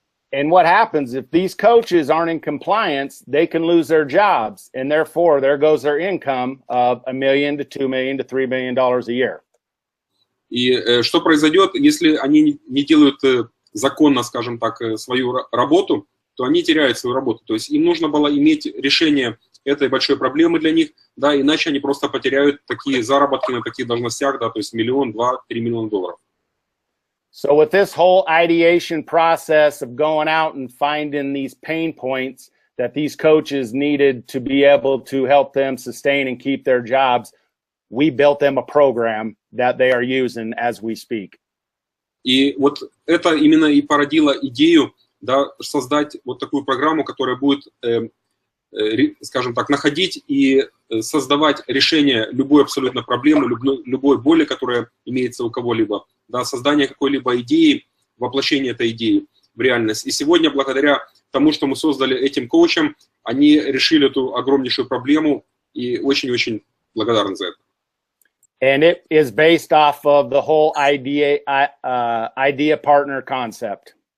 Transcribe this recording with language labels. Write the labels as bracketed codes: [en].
[en] And what happens if these coaches aren't in compliance, they can lose their jobs, and therefore there goes their income of $1 million to $2 million to $3 million a year. [ru] И что произойдет, если они не делают законно, скажем так, свою работу, то они теряют свою работу. То есть им нужно было иметь решение этой большой проблемы для них, да, иначе они просто потеряют такие заработки на таких должностях, да, то есть $1, 2, 3 миллиона. [en] So with this whole ideation process of going out and finding these pain points that these coaches needed to be able to help them sustain and keep their jobs, we built them a program that they are using as we speak. [ru] И вот это именно и породило идею, да, создать вот такую программу, которая будет, скажем так, находить и создавать решение любой абсолютно проблемы, любой боли, которая имеется у кого-либо, да, создание какой-либо идеи, воплощение этой идеи в реальность. И сегодня, благодаря тому, что мы создали этим коучам, они решили эту огромнейшую проблему, и очень-очень благодарны за это. [en] And it is based off of the whole idea partner concept.